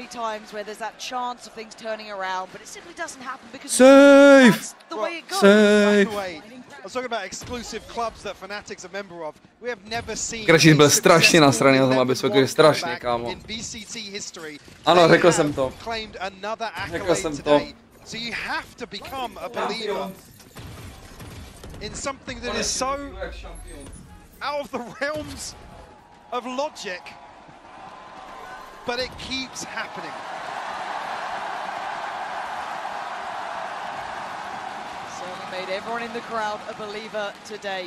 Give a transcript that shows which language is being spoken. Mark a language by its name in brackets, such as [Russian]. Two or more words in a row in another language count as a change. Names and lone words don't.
[Czech] Safe! Safe! Crashies byl strašně nasraný na tom, aby se strašně, kámo. Ano, řekl jsem to. Řekl jsem to. [English] In something that is so out of the realms of logic, but it keeps happening. Certainly made everyone in the crowd a believer today.